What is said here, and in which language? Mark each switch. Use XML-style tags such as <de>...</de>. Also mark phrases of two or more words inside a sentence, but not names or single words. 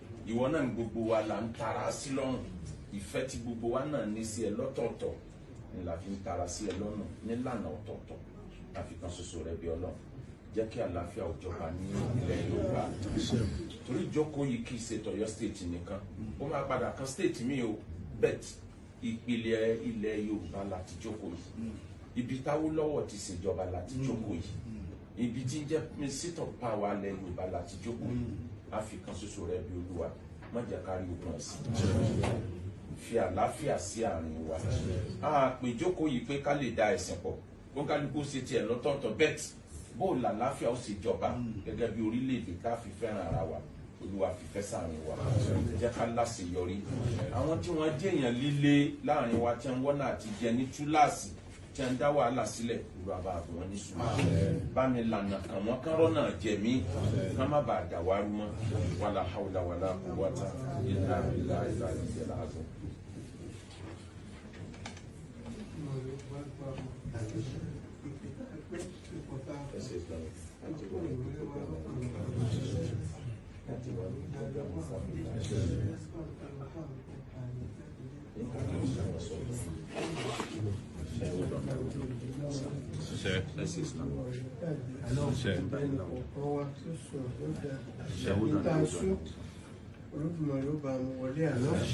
<yo>ìwọ náà gbogbo wa là ń tara sí lọ́rùn ìfẹ́ tí gbogbo wa náà ní sí ẹ lọ́tọ̀ọ̀tọ̀ ni la fi ń tara sí ẹ lọ́nà nílànà ọ̀tọ̀ọ̀tọ̀ láfi kan ṣoṣo rẹ bí Ọlọ́run jẹ́ kí àlàáfíà ó jọba ní ilẹ̀ Yorùbá torí ìjókòó yìí kì í ṣe tọ̀yọ́ state nìkan ó máa padà kan state mi o bet ìpìlẹ̀ ilẹ̀ Yorùbá láti jókòó yìí ibi t'Awólọ́wọ̀ ti ṣèjọba láti jókòó yìí ibi tí ń jẹ́</yo> <en>seat of power</en> <yo>ilẹ̀ Yorùbá láti jókòó yìí láfi kan ṣoṣo rẹ bí Olúwa má jẹ́ ká rí ogun ẹ̀sìn fi àlàáfíà sí àárín wa a pè jókòó yìí pé ká lè da ẹ̀sìn pọ̀ ó kálukú ṣe tiẹ̀ lọ́tọ̀ọ̀tọ̀ bet bó làlàáfíà ó sì jọba gẹ́gẹ́ bí orílẹ̀-èdè ká fi fẹ́ràn ara wa Olúwa fìfẹ́ sáàrin wa jẹ́ ká láṣeyọrí àwọn tí wọ́n jẹ́ èèyàn líle láàrin wa tí wọ́n náà ti jẹ ní túláàsì tí wọ́n dá wàhálà sílẹ̀ Olúwa bá wọn ní sùúrù bá mi lànà kàn wọ́n kán rọ́nà jẹ̀mí ká má bàa dàwárú mọ́</yo> <ar>ولا حول ولا قوة إلا بالله العلي العظيم.</ar> <yo>Olódùmarè ó bá mu wọlé àná.</yo>